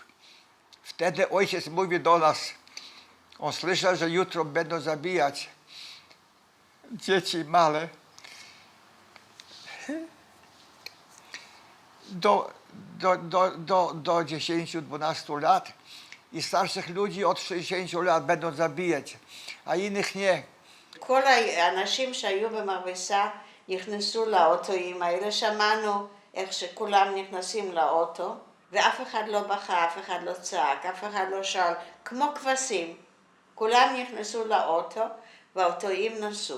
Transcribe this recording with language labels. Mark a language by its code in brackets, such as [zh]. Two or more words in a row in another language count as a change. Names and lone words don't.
[pl] Wtedy ojciec mówi do nas, on słyszał, że jutro będą zabijać dzieci małe. Do 10-12 lat i starszych ludzi od 60 lat będą zabijać, a innych nie. [he] כל האנשים שהיו במרבסה נכנסו לאוטואים האלה, שמענו איך שכולם נכנסים לאוטו, ואף אחד לא בכה, אף אחד לא צעק, אף אחד לא שאל, כמו כבשים. כולם נכנסו לאוטו והאוטואים נסעו.